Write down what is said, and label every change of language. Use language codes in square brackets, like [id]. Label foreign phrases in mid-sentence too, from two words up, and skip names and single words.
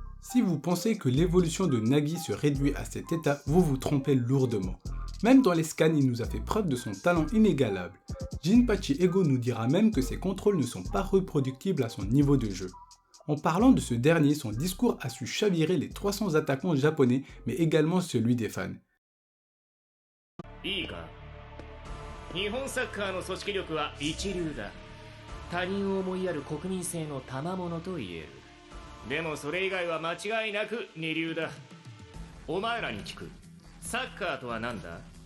[fr] Si vous pensez que l'évolution de Nagi se réduit à cet état, vous vous trompez lourdement. Même dans les scans, il nous a fait preuve de son talent inégalable. Jinpachi Ego nous dira même que ses contrôles ne sont pas reproductibles à son niveau de jeu. En parlant de ce dernier, son discours a su chavirer les 300 attaquants japonais, mais également celui des fans. [ja] いいか日本サッカーの組織力は一流だ他人を思いやる国民性の賜物と言えるでもそれ以外は間違いなく二流だお前らに聞くサッカーとは何だ